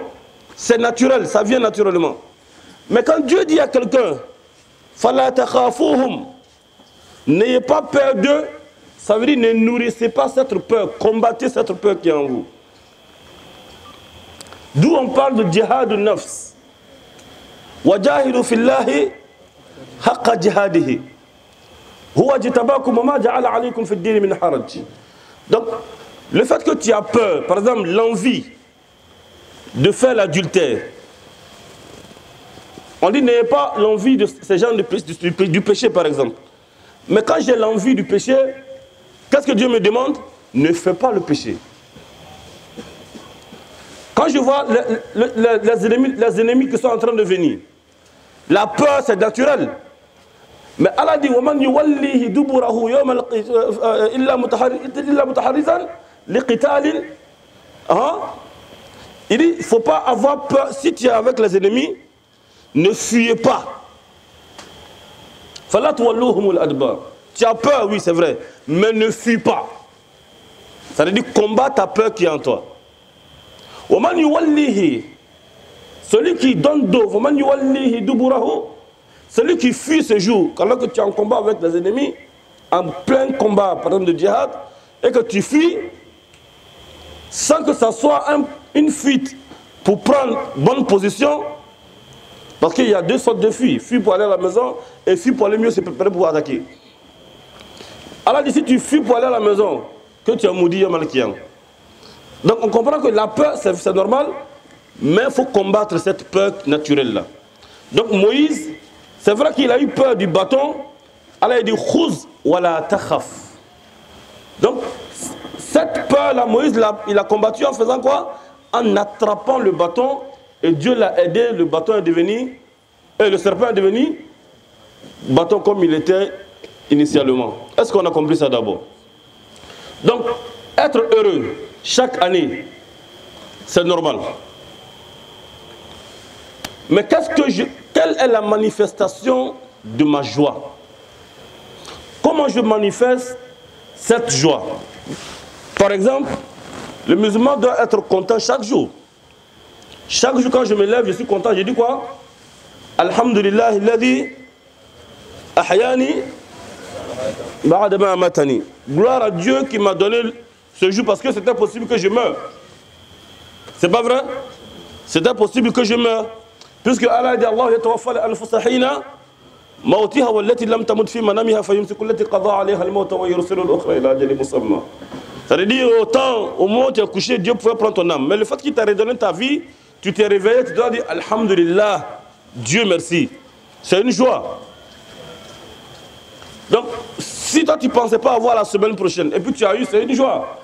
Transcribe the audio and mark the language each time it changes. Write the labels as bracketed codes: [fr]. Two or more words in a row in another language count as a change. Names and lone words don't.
[fr] C'est naturel, ça vient naturellement. Mais quand Dieu dit à quelqu'un, [ar] فلا تخافوهم, [fr] n'ayez pas peur d'eux, ça veut dire ne nourrissez pas cette peur, combattez cette peur qui est en vous. D'où on parle de [ar] جهاد نفس. وجاهدوا في الله حق جهاده. هو اجتباكم وما جعل عليكم في الدين من حرج. [fr] Donc, le fait que tu as peur, par exemple l'envie de faire l'adultère, on dit n'ayez pas l'envie de ces gens du péché par exemple. Mais quand j'ai l'envie du péché, qu'est-ce que Dieu me demande? Ne fais pas le péché. Quand je vois les ennemis qui sont en train de venir, la peur c'est naturel. Mais Allah dit [ar] وَمَنْ يُوَلِّهِ دُبُرَهُ يَوْمَ إِلَّا مُتَحَرِّزًا لِقِتَالٍ. [fr] Il dit il ne faut pas avoir peur. Si tu es avec les ennemis, ne fuyez pas. [ar] فَلَا تُوَلُّوهُمُ الْأَدْبَارِ. [fr] Tu as peur, oui c'est vrai, mais ne fuis pas. Ça veut dire combat ta peur qui est en toi. [ar] وَمَنْ يُوَلِّهِ, [fr] celui qui donne dos, [ar] وَمَنْ يُوَلِّهِ دُبُرَهُ, [fr] celui qui fuit ce jour, alors que tu es en combat avec les ennemis, en plein combat, par exemple de djihad, et que tu fuis sans que ça soit une fuite pour prendre bonne position, parce qu'il y a deux sortes de fuites, fuis pour aller à la maison et fuis pour aller mieux se préparer pour attaquer. Alors si tu fuis pour aller à la maison, que tu as maudit un malkian. Donc on comprend que la peur c'est normal, mais il faut combattre cette peur naturelle-là. Donc Moïse, c'est vrai qu'il a eu peur du bâton, Allah a dit [ar] خذ ولا تخف. [fr] Donc cette peur-là, Moïse il a combattu en faisant quoi? En attrapant le bâton, et Dieu l'a aidé, le bâton est devenu, et le serpent est devenu bâton comme il était initialement. Est-ce qu'on a compris ça d'abord? Donc, être heureux chaque année, c'est normal. Mais quelle est la manifestation de ma joie? Comment je manifeste cette joie? Par exemple, le musulman doit être content chaque jour. Chaque jour quand je me lève, je suis content. Je dis quoi? [ar] الحمد لله الذي أحياني بعد ما أماتني. [fr] Gloire à Dieu qui m'a donné ce jour parce que c'était possible que je meure. C'est pas vrai? C'était possible que je meure. Puisque Allah dit [ar] الله يتوفى الأنفس حين موتها والتي لم تمت في منامها فيمسك التي قضى عليها الموت ويرسل الأخرى إلى أجل مسمى. [fr] Ça veut dire au moment où tu es couché, Dieu pouvait prendre ton âme. Mais le fait qu'il t'a redonné ta vie, tu t'es réveillé, tu dois dire Alhamdulillah, Dieu merci. C'est une joie. Donc, si toi tu ne pensais pas avoir la semaine prochaine, et puis tu as eu, c'est une joie.